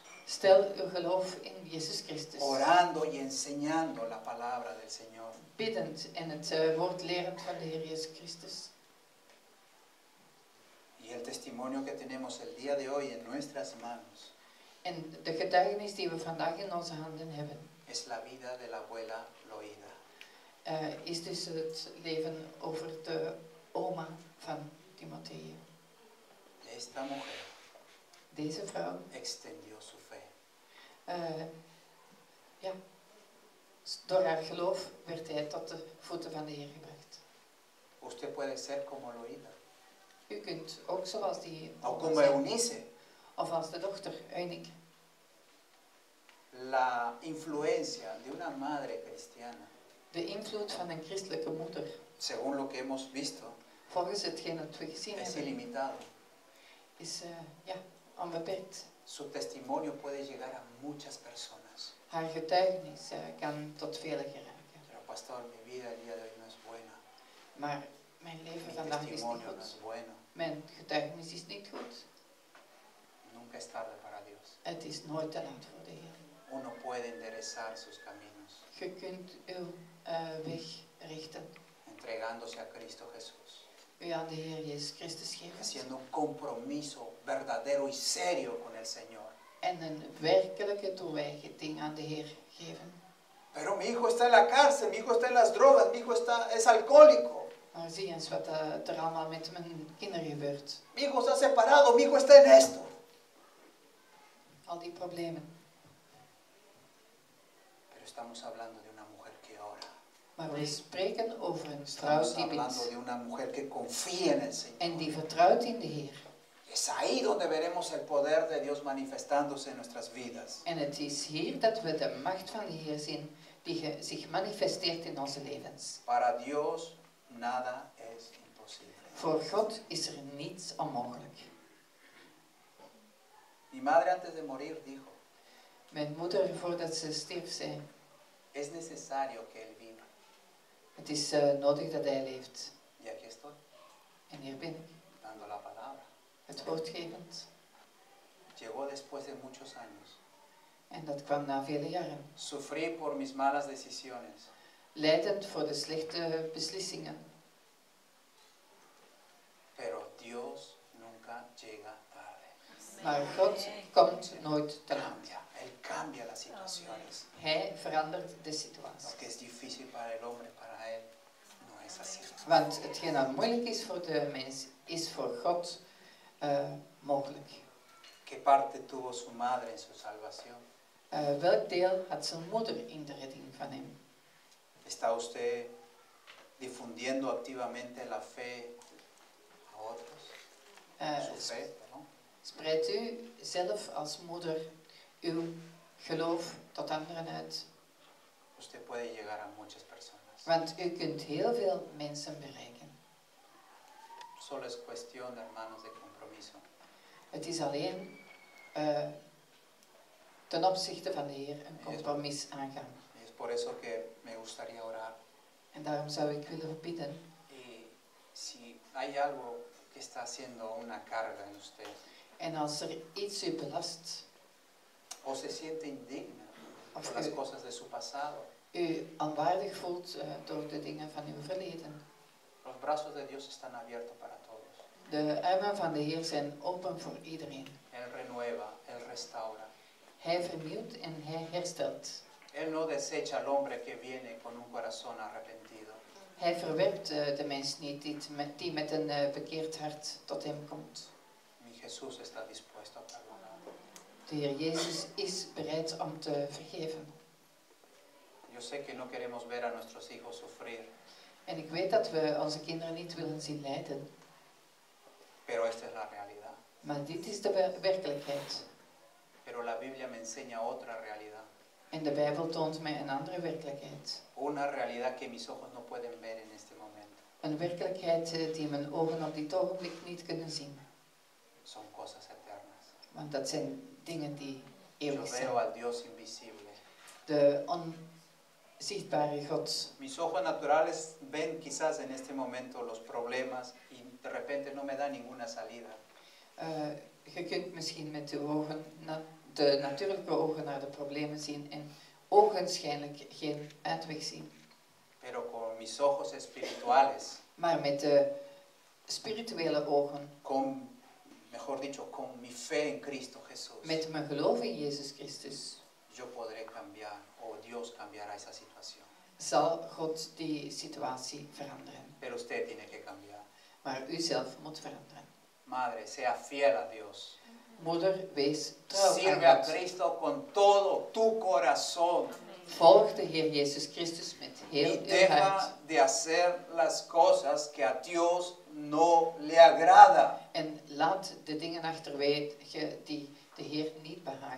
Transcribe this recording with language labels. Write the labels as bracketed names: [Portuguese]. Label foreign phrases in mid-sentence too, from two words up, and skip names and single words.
[Dutch] Stel uw geloof in Jezus Christus. [Spanish] Orando y enseñando la palabra del Señor. [Dutch] Biddend en het woord lerend van de Heer Jezus Christus. [Spanish] Y el testimonio que tenemos el día de hoy en nuestras manos [Dutch] En de getuigenis die we vandaag in onze handen hebben, [Spanish] es la vida de la abuela Loida. [Dutch] is dus het leven over de oma van Timotheo. [Spanish] Esta mujer [Dutch] Deze vrouw, [Spanish] extendió su fe. [Dutch] door haar geloof werd hij tot de voeten van de Heer gebracht. [Spanish] Usted puede ser como Loida. [Dutch] U kunt ook zoals die [Spanish] O [Dutch] oma [Spanish] como [Dutch] zijn, [Spanish] Eunice. [Dutch] of als de dochter Eunike. [Spanish] La influencia de una madre cristiana, [Dutch] De invloed van een christelijke moeder, [Spanish] según lo que hemos visto, [Dutch] volgens hetgeen dat we gezien [Spanish] es [Dutch] hebben, [Spanish] ilimitado. [Dutch] is onbeperkt. [Spanish] Su testimonio puede llegar a muchas personas. [Dutch] Haar getuigenis kan tot velen geraken. [Spanish] Pero pastor, mi vida el día de hoy no es buena. [Dutch] Maar mijn leven [Spanish] Mi [Dutch] vandaag is niet [Spanish] testimonio no [Dutch] goed. [Spanish] es bueno. [Dutch] Mijn getuigenis is niet goed. [Spanish] Nunca es tarde para Dios. [Dutch] Het is nooit te laat voor de Heer. [Spanish] uno puede enderezar sus caminos, [Dutch] Je kunt uw weg richten. [Spanish] entregándose a Cristo Jesús, [Dutch] U aan de Heer Jezus Christus geven. [Spanish] haciendo un compromiso verdadero y serio con el Señor. [Dutch] En een werkelijke toewijding aan de Heer geven. [Spanish] Pero mi hijo está en la cárcel, mi hijo está en las drogas, mi hijo es alcohólico. [Dutch] Maar zie eens wat er allemaal met mijn kinderen gebeurt. [Spanish] Mi hijo está separado, mi hijo está en esto. [Dutch] Al die problemen. [Spanish] Pero estamos hablando de una mujer que ora. [Dutch] Maar we spreken over een vrouw [Spanish] Estamos [Dutch] die [Spanish] hablando [Dutch] bidt. [Spanish] de una mujer que confía en el Señor. [Dutch] En die vertrouwt in de Heer. [Spanish] Es ahí donde veremos el poder de Dios manifestándose en nuestras vidas. [Dutch] En het is hier dat we de macht van de Heer zien die zich manifesteert in onze levens. [Spanish] Para Dios nada es imposible. [Dutch] Voor God is er niets onmogelijk. [Spanish] Mi madre antes de morir dijo, [Dutch] Mijn moeder, voordat ze stierf, zei: [Spanish] es necesario que Él viva. [Dutch] het is nodig dat hij leeft. [Spanish] Y aquí estoy, [Dutch] En hier ben ik, [Spanish] dando la palabra. [Dutch] het woordgevend. [Spanish] Llegó después de muchos años. [Dutch] En dat kwam na vele jaren. [Spanish] Sufrí por mis malas decisiones. [Dutch] Leidend voor de slechte beslissingen. [Spanish] Pero Dios nunca llega tarde. [Dutch] Maar God komt nooit te laat. [Spanish] Cambia, Él cambia las situaciones. [Dutch] Hij verandert de [Spanish] Lo [Dutch] situatie. [Spanish] que es difícil para el hombre, para Él no es así. [Dutch] Want hetgeen dat moeilijk is voor de mens, is voor God mogelijk. [Spanish] ¿Qué parte tuvo su madre en su salvación? [Dutch] Welk deel had zijn moeder in de redding van hem? [Spanish] ¿Está usted difundiendo activamente la fe a otros? Su fe, ¿no? [Dutch] Spreidt u zelf als moeder uw geloof tot anderen uit? [Spanish] Usted puede llegar a muchas personas. [Dutch] Want u kunt heel veel mensen bereiken. [Spanish] Solo es cuestión, hermanos, de compromiso. [Dutch] Het is alleen ten opzichte van de Heer een compromis aangaan. [Spanish] Y es por eso que me gustaría orar. [Dutch] En daarom zou ik willen bidden. [Spanish] Y si hay algo que está haciendo una carga en usted, [Dutch] En als er iets u belast, [Spanish] o se siente indigna [Dutch] of [Spanish] por las [Dutch] u [Spanish] cosas de su pasado, [Dutch] u onwaardig voelt door de dingen van uw verleden. [Spanish] los brazos de Dios están abiertos para todos. [Dutch] De armen van de Heer zijn open voor iedereen. [Spanish] Él renueva, Él restaura. [Dutch] Hij vernieuwt en hij herstelt. [Spanish] Él no desecha al hombre que viene con un corazón arrepentido. [Dutch] Hij verwerpt de mens niet die met een bekeerd hart tot hem komt. [Spanish] Mi Jesús está dispuesto a perdonar. [Dutch] De Heer Jezus is bereid om te vergeven. [Spanish] Yo sé que no queremos ver a nuestros hijos sufrir, [Dutch] En ik weet dat we onze kinderen niet willen zien lijden. [Spanish] pero esta es la realidad. [Dutch] Maar dit is de werkelijkheid. [Spanish] Pero la Biblia me enseña otra realidad. [Dutch] En de Bijbel toont mij een andere werkelijkheid. [Spanish] Una realidad que mis ojos no pueden ver en este momento. [Dutch] Een werkelijkheid die mijn ogen op dit ogenblik niet kunnen zien. [Spanish] Son cosas eternas. [Dutch] Want dat zijn dingen die [Spanish] Yo [Dutch] eeuwig zijn. [Spanish] veo al Dios invisible. [Dutch] De onzichtbare God. [Spanish] Mis ojos naturales ven quizás en este momento los problemas y de repente no me da ninguna salida. [Dutch] Je kunt misschien met de ogen, de natuurlijke ogen naar de problemen zien en ogenschijnlijk geen uitweg zien. [Spanish] Pero con mis ojos espirituales, [Dutch] Maar met de spirituele ogen, [Spanish] mejor dicho, con mi fe en Cristo Jesús, [Dutch] met mijn geloof in Jezus Christus, [Spanish] yo podré cambiar, o Dios cambiará esa situación. [Dutch] zal God die situatie veranderen. [Spanish] Pero usted tiene que cambiar. [Dutch] Maar u zelf moet veranderen. [Spanish] Madre, sea fiel a Dios. [Dutch] Moeder, wees trouw [Spanish] Sirve a [Dutch] aan God. [Spanish] Cristo con todo tu corazón. [Dutch] Volg de Heer Jezus Christus met heel [Spanish] Y [Dutch] uw [Spanish] deja [Dutch] hart. [Spanish] de hacer las cosas que a Dios no le agrada. [Dutch] En laat de dingen achterwege die de Heer niet behagen.